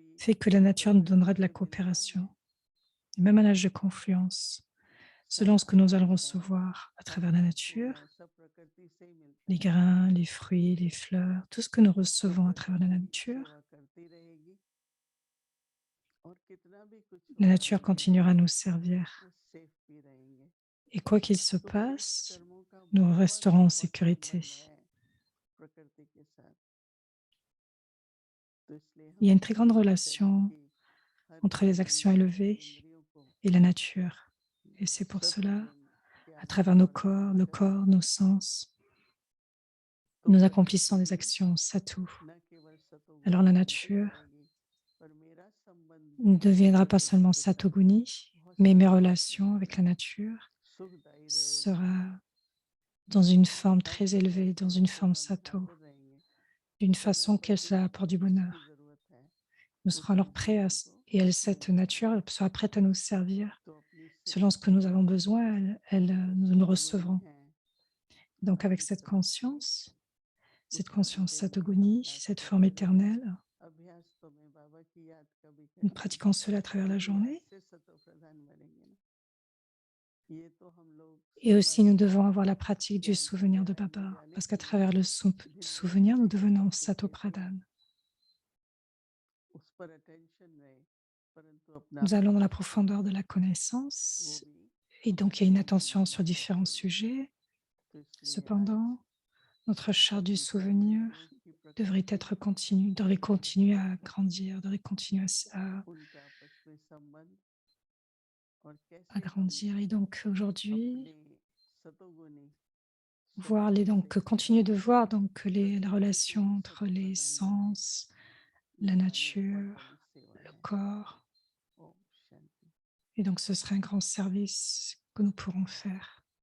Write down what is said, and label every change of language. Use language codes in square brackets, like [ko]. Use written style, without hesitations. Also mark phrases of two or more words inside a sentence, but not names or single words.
[fr] fait que la nature nous [hi] प्रकृति [fr] donnera de la [hi] से मिलना है, [fr] coopération. Et même à l'âge de confluence, selon ce que nous allons recevoir à travers la [hi] फल फूल [fr] nature, [hi] है सब प्रकृति से ही मिलता [fr] les [hi] है। [fr] grains, les fruits, les fleurs, tout ce que nous [hi] तो [fr] recevons à travers la [hi] प्रकृति [fr] nature, [hi] सेवा करती रहेगी और कितना भी कुछ [fr] la [hi] होगा [fr] nature [hi] आगे [fr] continuera à nous servir. [hi] वो सेफ भी रहेंगे। [fr] Et quoi qu'il se [hi] तो श्रेष्ठ [fr] passe, [hi] कर्मों का [fr] nous [hi] बहुत [fr] resterons en [hi] बहुत [fr] sécurité. [hi] संबंध है प्रकृति के साथ। तो इसलिए [fr] Il y [hi] हम [fr] a une très grande [hi] इस शरीर [fr] relation [hi] की हर [fr] entre les actions [hi] इंद्रिय [fr] élevées [hi] इंद्रियों को [fr] et la nature. Et c'est pour cela, [hi] सतोगुण के [fr] à travers [hi] आधार [fr] nos [hi] पर [fr] corps, [hi] ग्रहण करें [fr] nos sens, [hi] तो [fr] nous [hi] प्रकृति [fr] accomplissons des [hi] भी [fr] actions sato. [hi] न केवल [fr] Alors [hi] सतोगुणी [fr] la [hi] बनती [fr] nature [hi] जाएगी पर मेरा संबंध भी [fr] ne deviendra pas [hi] प्रकृति [fr] seulement [hi] के साथ [fr] satoguni, [hi] बहुत [fr] mais mes [hi] शानदार [fr] relations [hi] रहेगा, [fr] avec la nature [hi] सुखदायी रहेगा। [fr] sera dans une forme [hi] हर [fr] très [hi] समय [fr] élevée, dans [hi] इस [fr] une [hi] बात [fr] forme [hi] को हम [fr] sato, [hi] ध्यान में रहेंगे, [fr] d'une [hi] समय [fr] façon [hi] पर [fr] qu'elle cela apporte du [hi] जिसकी [fr] bonheur. [hi] जरूरत है [fr] Nous [hi] उस [fr] serons alors prêts [hi] संसाधन को [fr] et cette [hi] मिलता [fr] nature [hi] रहेगा। [fr] elle sera prête à nous servir. [hi] तो अपनी [fr] Selon [hi] स्थिति [fr] ce que nous [hi] समझ [fr] avons [hi] के [fr] besoin, nous nous [hi] सतोगुणी [fr] recevrons. [hi] है, [fr] Donc avec [hi] धार्मिक [fr] cette [hi] सतोगुणी [fr] conscience, cette [hi] उसका [fr] conscience [hi] नित्य [fr] satoguni, [hi] अभ्यास [fr] cette forme [hi] करते रहें। [fr] éternelle, [hi] अभ्यास तो मैं बाबा की याद कभी [fr] nous [hi] करेंगे, [fr] pratiquons cela à travers la [hi] अभ्यास [fr] journée. [hi] से सतो प्रधान बनेंगे ना। ये तो हम लोग [fr] Et aussi, [hi] समाधि [fr] nous [hi] में [fr] devons avoir la pratique du [hi] ज्ञान की [fr] souvenir de [hi] गहराई में [fr] Baba, [hi] जाने [fr] parce [hi] के [fr] qu'à [hi] लिए [fr] travers le [hi] भिन्न भिन्न [fr] souvenir, nous [hi] टेक्निक [fr] devenons [hi] सीखते हैं, [fr] Sato-Pradhan. [hi] उस पर अटेंशन रहे, परंतु अपना [fr] Nous allons dans la [hi] अभ्यास [fr] profondeur de la [hi] वो [fr] connaissance, [hi] भी [fr] et donc il [hi] हमारे [fr] y a une [hi] जीवन [fr] attention [hi] में [fr] sur [hi] बहुत [fr] différents [hi] जरूरी है। [fr] sujets. [hi] तो इसलिए आज [fr] Cependant, notre charte du [hi] सभी कर्म [fr] souvenir [hi] योगों की [fr] devrait [hi] प्रकृति [fr] être continue, devrait continuer à grandir, devrait continuer [hi] उनका आपस में संबंध और [fr] à [hi] कैसे हम [fr] grandir. Et donc aujourd'hui, [hi] अपने सतोगुणी [fr] voir [hi] स्वभाव से [fr] continuer de voir donc la [hi] प्रकृति को [fr] relation [hi] भी [fr] entre [hi] सतो [fr] les [hi] प्रदान बने, [fr] sens, [hi] ये [fr] la [hi] हमारी बहुत [fr] nature, [hi] बड़ी सेवा [fr] le [hi] है। [fr] corps. [hi] ओम शांति। [fr] Et donc ce serait un grand service que nous pourrons faire.